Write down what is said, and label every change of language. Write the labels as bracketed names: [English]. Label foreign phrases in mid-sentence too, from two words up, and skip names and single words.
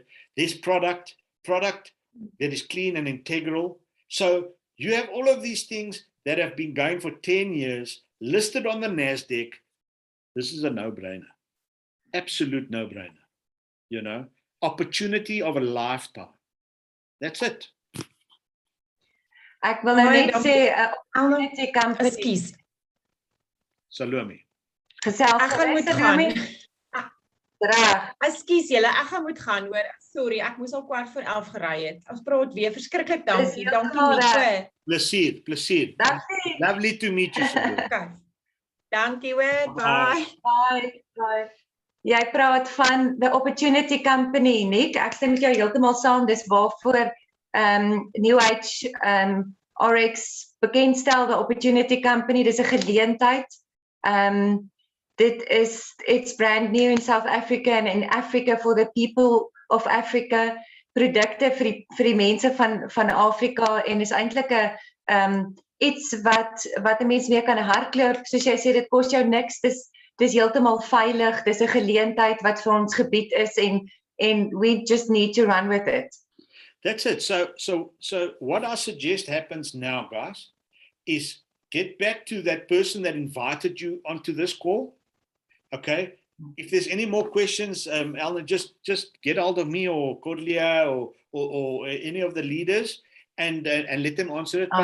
[English] There's product that is clean and integral. So you have all of these things that have been going for 10 years, listed on the NASDAQ. This is a no-brainer. Absolute no-brainer. You know, opportunity of a lifetime. That's it. [Afrikaans] Ek wil nou net sê, [English] opportunity company. [Afrikaans] Ekskuus. Salome. Gesels. Ek gaan moet gaan. Reg. Ekskuus julle, ek gaan moet gaan hoor. Sorry, ek moes al 11:15 gery het. Ons praat weer. Verskriklik dankie. Dankie Nico. Plesier. [English] Lovely to meet you. [Afrikaans] Okay. Dankie hoor. Bye. Bye. Jy praat van [English] the opportunity company, [Afrikaans] Nick. Ek stem met jou heeltemal saam. Dis waarvoor Newage RX bekendstel, [English] the opportunity company. [Afrikaans] Dis 'n geleentheid. [English] It's brand new in South Africa and in Africa for the people of Africa. [Afrikaans] Produkte vir die mense van Afrika, en is eintlik 'n iets wat 'n mens mee kan hardloop. Soos jy sê, dit kos jou niks. Dis heeltemal veilig. Dis 'n geleentheid wat vir ons gebied is, en [English] we just need to run with it. That's it. So what I suggest happens now, guys, is get back to that person that invited you onto this call. Okay. If there's any more questions, Elna, just get hold of me or Cordelia or any of the leaders and let them answer it.